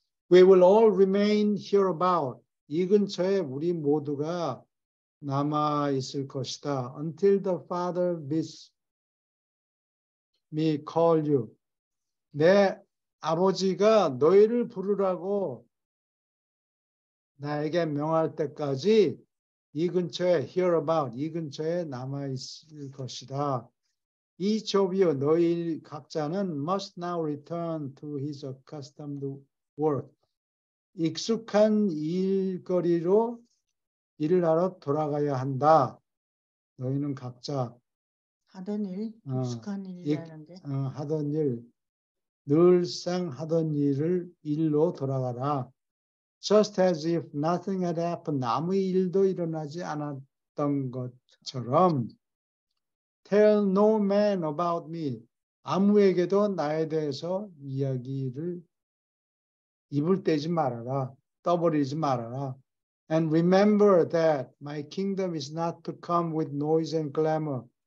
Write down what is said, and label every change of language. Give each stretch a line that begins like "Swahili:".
English: We will all remain hereabout.
Korean: 이 근처에 우리 모두가 남아 있을 것이다.
English: Until the Father bids me call you.
Korean: 내 아버지가 너희를 부르라고 나에게 명할 때까지 이 근처에
English: hereabout
Korean: 이 근처에 남아 있을 것이다.
English: Each of you
Korean: 너희 각자는
English: must now return to his accustomed work.
Korean: 익숙한 일거리로 일을 하러 돌아가야 한다. 너희는 각자 하던 일, 익숙한 일이라는데. 하던 일, 늘상 하던 일로 돌아가라.
English: Just as if nothing had happened.
Korean: 아무 일도 일어나지 않았던 것처럼.
English: Tell no man about me.
Korean: 아무에게도 나에 대해서 이야기를 입을 떼지 말아라. 떠버리지 말아라.
English: And remember that my kingdom is not to come with noise and clamor.